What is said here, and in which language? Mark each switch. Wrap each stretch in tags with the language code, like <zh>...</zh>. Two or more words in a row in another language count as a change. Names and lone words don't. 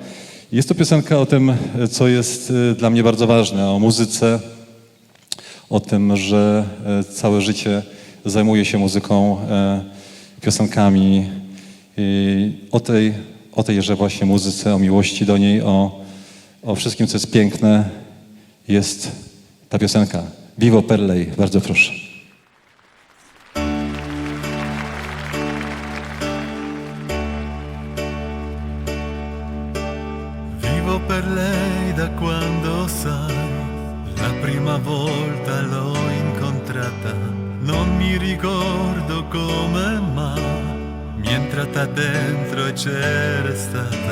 <pl>Jest to piosenka o tym, co jest dla mnie bardzo ważne, o muzyce, o tym, że całe życie zajmuje się muzyką, piosenkami, i o tejże właśnie muzyce, o miłości do niej, o wszystkim, co jest piękne, jest ta piosenka.</pl> <it>Vivo per lei,</it> <pl>bardzo proszę.</pl> <it>Vivo per lei da quando sai, la prima volta l'ho incontrata, non mi ricordo come ma mi è entrata dentro e c'era stata.</it>